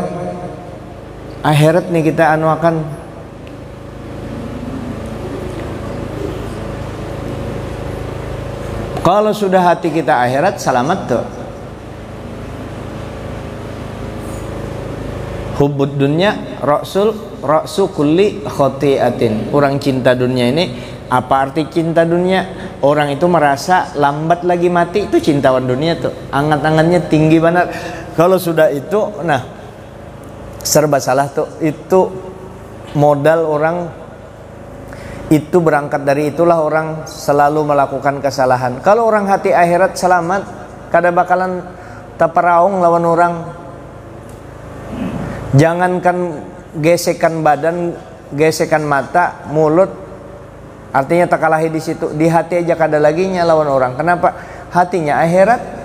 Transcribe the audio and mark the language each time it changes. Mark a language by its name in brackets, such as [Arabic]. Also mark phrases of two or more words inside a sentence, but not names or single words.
[Indonesian] Akhirat nih kita akan. Kalau sudah hati kita akhirat, selamat tuh. [Arabic] حب الدنيا رأس كل خطيئة. [Indonesian] Orang cinta dunia ini, apa arti cinta dunia? Orang itu merasa lambat lagi mati, itu cintawan dunia tuh. Angan-angannya tinggi banget. Kalau sudah itu, nah serba salah tuh. Itu modal orang. Itu berangkat dari itulah orang selalu melakukan kesalahan. Kalau orang hati akhirat selamat, kada bakalan taparaung lawan orang. Jangankan gesekan badan, gesekan mata, mulut, artinya tak kalahi di situ. Di hati aja kada lagi lawan orang. Kenapa? Hatinya akhirat.